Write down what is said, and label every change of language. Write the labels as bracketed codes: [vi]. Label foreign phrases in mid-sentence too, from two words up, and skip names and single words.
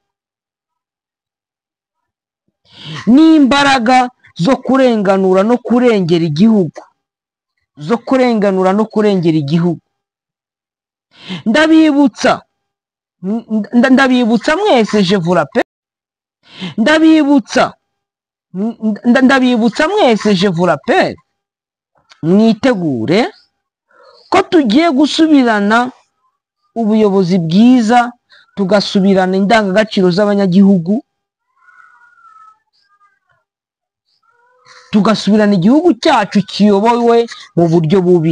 [rw] n'imbaraga zo kurenganura no kurengera igihugu, ndabibutsa mwese, [fr] je vous rappelle, [rw] ndabibutsa mwese, [fr] je vous rappelle, [rw] mwitegure ko tugiye gusubirana ubuyobozi bwiza, tugasubirana indangagaciro z'abanyagihugu, tugasubirana igihugu cyacu kiyobowe mu buryo bubi.